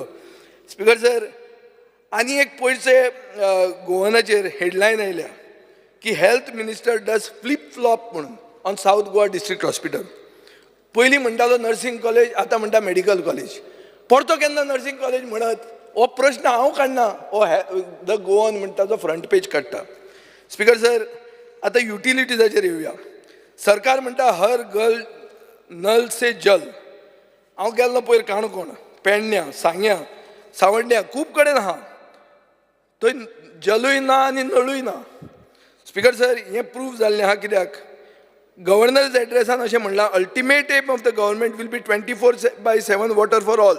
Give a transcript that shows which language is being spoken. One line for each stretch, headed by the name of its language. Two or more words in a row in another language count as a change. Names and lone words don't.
English: Speaker sir,
Konkani: आनी एक पयरचे गोवनाचेर हेडलायन आयल्या की
English: health minister does flip flop म्हणून on South Goa District Hospital.
Konkani: पयलीं म्हणटालो
English: nursing college,
Konkani: आतां म्हणटा
English: medical college.
Konkani: परतो केन्ना
English: nursing college
Konkani: म्हणत? हो प्रश्न हांव काडना, हो द गोवन म्हणटा तो
English: front page
Konkani: काडटा.
English: Speaker sir,
Konkani: आतां युटिलिटीजाचेर येवया. सरकार म्हणटा
Hindi: हर घर नल से जल.
Konkani: हांव गेल्लो पयर काणकोण, पेडण्यां, सांग्या, सावड्ड्या, खूब कडेन आहा, थंय जलूय ना आनी नळूय ना.
English: Speaker sir,
Konkani: हें प्रूव जाल्लें आहा. कित्याक? गव्हर्नर्स एड्रेसान अशें म्हणलां,
English: ultimate aim of the government will be 24/7 water for all.